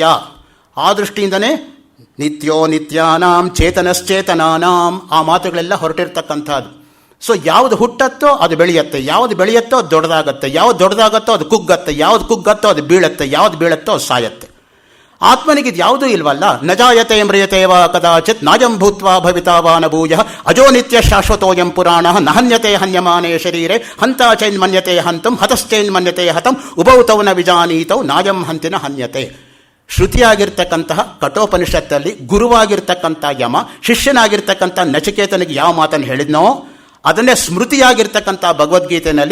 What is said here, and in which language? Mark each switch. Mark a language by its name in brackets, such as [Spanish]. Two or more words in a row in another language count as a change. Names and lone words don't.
[Kannada] ಆ ದೃಷ್ಟಿಯಿಂದನೇ [Sanskrit] ನಿತ್ಯೋ ನಿತ್ಯಾನಾಂ ಚೇತನಶ್ಚೇತನಾನಾಂ [Kannada] ಆ ಮಾತುಗಳೆಲ್ಲ ಹೊರಟಿರ್ತಕ್ಕಂಥದ್ದು. ಸೊ ಯಾವುದು ಹುಟ್ಟತ್ತೋ ಅದು ಬೆಳೆಯುತ್ತೆ, ಯಾವುದು ಬೆಳೆಯುತ್ತೋ ಅದು ದೊಡ್ಡದಾಗತ್ತೆ, ಯಾವುದು ದೊಡ್ಡದಾಗತ್ತೋ ಅದು ಕುಗ್ಗತ್ತೆ, ಯಾವುದು ಕುಗ್ಗತ್ತೋ ಅದು ಬೀಳುತ್ತೆ, ಯಾವುದು ಬೀಳುತ್ತೋ ಅದು ಸಾಯತ್ತೆ. ಆತ್ಮನಿಗೆ ಇದು ಯಾವುದೂ ಇಲ್ವಲ್ಲ. [Sanskrit] ನಜಾಯತೆ ಮ್ರಿಯತೆ ವಾ ಕದಾಚಿತ್ ನಾಯಂ ಭೂತ್ವಾ ಭವಿತಾವಾನ ಭೂಯಃ ಅಜೋ ನಿತ್ಯ ಶಾಶ್ವತೋಯಂ ಪುರಾಣ ನಹನ್ಯತೆ ಹನ್ಯಮಾನೇ ಶರೀರೆ ಹಂತ ಚೈನ್ಮನ್ಯತೆ ಹಂತಂ ಹತಶ್ಚೈನ್ಮನ್ಯತೆ ಹತಂ ಉಭೌತೌ ನ ವಿಜಾನೀತೌ ನಾಯಂ ಹಂತಿನ ಹನ್ಯತೆ. [Kannada] ಶ್ರುತಿಯಾಗಿರ್ತಕ್ಕಂತಹ ಕಠೋಪನಿಷತ್ತಲ್ಲಿ ಗುರುವಾಗಿರ್ತಕ್ಕಂಥ ಯಮ ಶಿಷ್ಯನಾಗಿರ್ತಕ್ಕಂಥ ನಚಿಕೇತನಿಗೆ ಯಾವ ಮಾತನ್ನು ಹೇಳಿದ್ನೋ ಅದನ್ನೇ ಸ್ಮೃತಿಯಾಗಿರ್ತಕ್ಕಂಥ ಭಗವದ್ಗೀತೆಯಲ್ಲಿ